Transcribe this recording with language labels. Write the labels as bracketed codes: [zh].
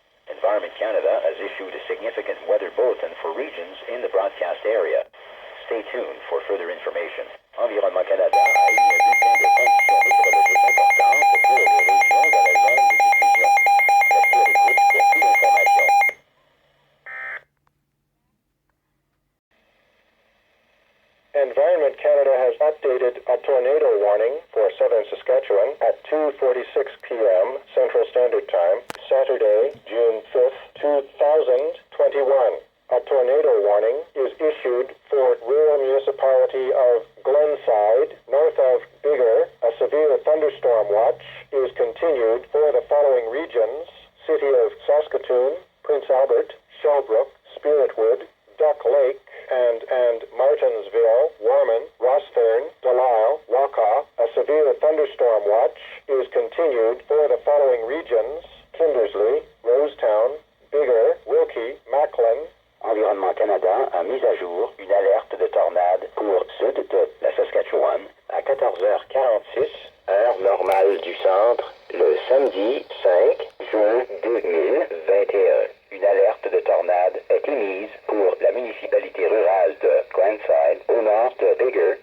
[en] Environment Canada has issued a significant weather bulletin for regions in the broadcast area. Stay tuned for further information. [fr] Environnement Canada a émis un bulletin de conditions météorologiques importantes pour les régions dans la zone de diffusion. Restez à l'écoute pour plus d'informations. [en] Environment Canada has updated a tornado warning for southern Saskatchewan at 2:46 p.m. Central Standard Time, Saturday, June 5th, 2021. A tornado warning is issued for rural municipality of Glenside, north of Bigger. A severe thunderstorm watch is continued for the following regions: City of Saskatoon, Prince Albert, Shellbrook, Spiritwood, Duck Lake, and Martinsville, Warman, Rosthern, Delisle, Wakaw. A severe thunderstorm watch is continued for the following regions: Kindersley, Rosetown, Bigger, Wilkie, Macklin. [fr] Environnement Canada a mis à jour une alerte de tornade pour sud de la Saskatchewan à 14h46, heure normale du centre, le samedi 5 juin 2021. Une alerte de tornade est émise pour la municipalité rurale de Glenside, au nord de Bigger.